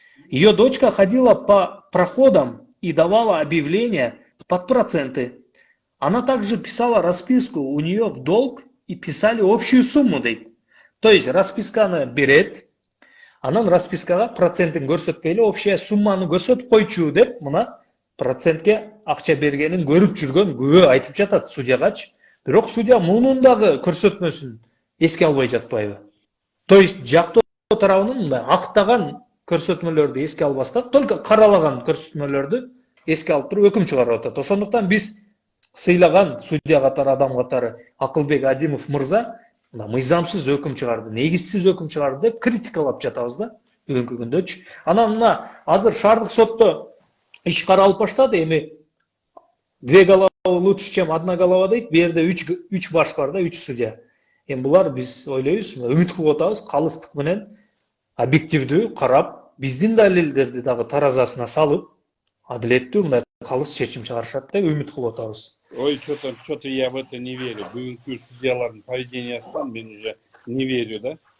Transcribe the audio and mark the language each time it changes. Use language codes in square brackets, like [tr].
[ru] Ее дочка ходила по проходам и давала объявления под проценты. Она также писала расписку у нее в долг и писали общую сумму [ky] дейт. [ru] То есть [ky] расписканы берет, анан распискага процентин көрсөтпөй эле общая сумманы көрсөтүп койчу деп мына процентке акча бергенин көрүп жүргөн күбө айтып жатат судьягачы. Бирок судья мунун дагы көрсөтмөсүн эске албай жатпайбы? [ru] То есть [ky] жактоо тарабынын мындай актаган көрсөтмөлөрдү эске албастан, [ru] только [ky] каралаган көрсөтмөлөрдү эске алып туруп өкүм чыгарып атат. Ошондуктан биз сыйлаган судья катары адам катары Акылбек Адимов мырза мына мыйзамсыз өкүм чыгарды, негизсиз өкүм чыгарды деп критикалап жатабыз да бүгүнкү күндөчү. Анан мына азыр шаардык сотто иш каралып баштады. Эми [ru] две головы лучше, чем одна голова [ky] дейт. Бу жерде үч баш бар да, үч судья. Эми булар биз ойлойбуз, үмүт кылып атабыз, калыстык менен объективдүү карап, биздин далилдерди дагы таразасына салып, адилеттүү мындай калыс чечим чыгарышат деп үмүт кылып атабыз. [ru] Ой, что-то я в это не верю. [ky] Бүгүнкү судьялардын поведениясынан мен [ru] уже не верю, да?